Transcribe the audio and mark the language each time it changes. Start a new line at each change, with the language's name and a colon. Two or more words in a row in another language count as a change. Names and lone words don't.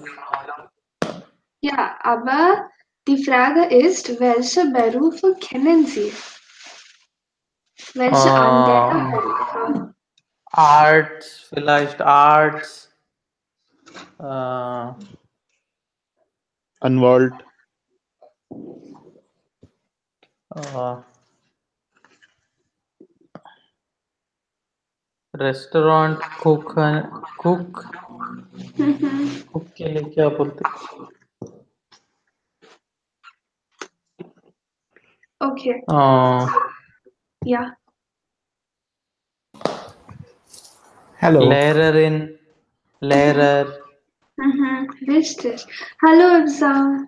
German: Ja, aber die Frage ist, welche Berufe kennen Sie? Welche andere Berufe? Arts, vielleicht Arts. Anwalt.
English: restaurant cook
Hindi: के लिए क्या बोलते?
German: Okay. Ja. Hello. Lehrer. Richtig. Hallo Ibsam.